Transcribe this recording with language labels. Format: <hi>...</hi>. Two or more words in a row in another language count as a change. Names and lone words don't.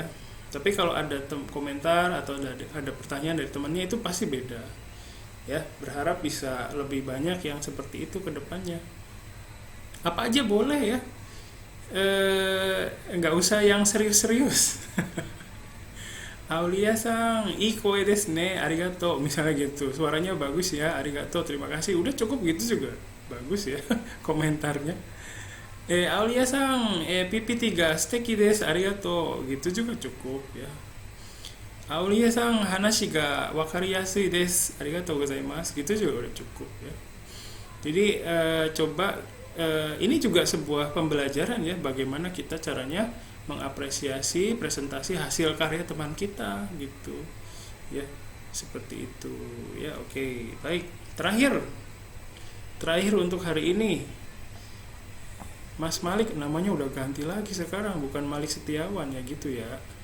<id>Tapi kalau ada komentar atau ada pertanyaan dari temannya, itu pasti beda ya. Berharap bisa lebih banyak yang seperti itu ke depannya. Apa aja boleh ya, nggak usah yang serius-serius.</id> <ja>Aulia さん、いい声ですね、ありがとう,</ja> <id>misalnya gitu, suaranya bagus ya, arigato, terima kasih, udah cukup gitu juga bagus ya komentarnya.</id> <ja>Aulia さん、PPTが素敵です、ありがとう,</ja> <id>gitu juga cukup ya.</id> <ja>Aulia sang, 話が分かりやすいです、ありがとうございます,</ja> <id>gitu juga udah cukup ya. Jadi coba ini juga sebuah pembelajaran ya, bagaimana kita caranya mengapresiasi presentasi hasil karya teman kita gitu ya, seperti itu ya. Oke, baik, terakhir untuk hari ini, Mas Malik, namanya udah ganti lagi sekarang, bukan Malik Setiawan ya gitu ya.</id>